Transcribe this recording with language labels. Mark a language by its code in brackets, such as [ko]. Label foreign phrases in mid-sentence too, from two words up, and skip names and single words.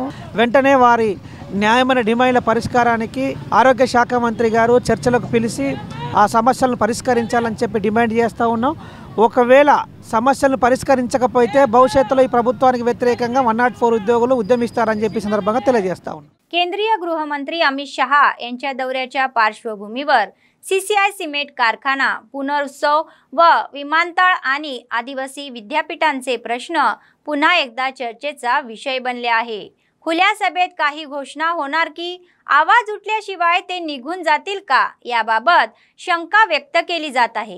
[te] వెంటనే వారి న్యాయమైన డిమాండ్ల పరిష్కారానికి ఆరోగ్య శాఖ మంత్రి గారు చర్చలకు పిలిచి ఆ సమస్యలను పరిష్కరించాలని చెప్పి డిమాండ్ చేస్తూ ఉన్నాం। ఒకవేళ సమస్యలను పరిష్కరించకపోతే భవిష్యత్తులో ఈ ప్రభుత్వానికి వ్యతిరేకంగా 104 ఉద్యోగులు ఉద్యమిస్తారని చెప్పి సందర్భంగా తెలియజేస్తా ఉన్నాం। [mr] केंद्रीय गृहमंत्री अमित शहा यांच्या दौऱ्याच्या पार्श्वभूमीवर CCI सिमेंट कारखाना, पुनरुत्सव व विमानतळ आणि आदिवासी विद्यापीठांचे प्रश्न पुन्हा एकदा चर्चेचा विषय बनले आहे। खुल्या सभेत काही घोषणा होणार की आवाज उठल्याशिवाय ते निघून जातील का याबाबत शंका व्यक्त केली जात आहे।